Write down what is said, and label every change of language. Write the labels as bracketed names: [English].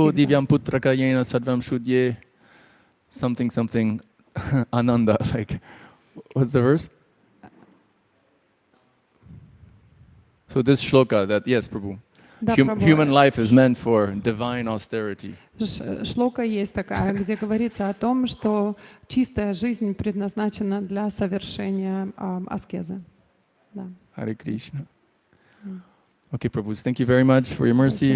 [Sanskrit] Tapodivyam putraka yena sadvam shudye, [English] something, [Sanskrit] ananda, [English] like, what's the verse? So this shloka, that, yes, Prabhu. [Russian] Да, Прабhu. [English] Human life is meant for divine austerity. [Russian] Шлока есть такая, где говорится о том, что чистая жизнь предназначена для совершения аскезы. Да. [English] Hare Krishna. Okay, Prabhu, thank you very much for your mercy.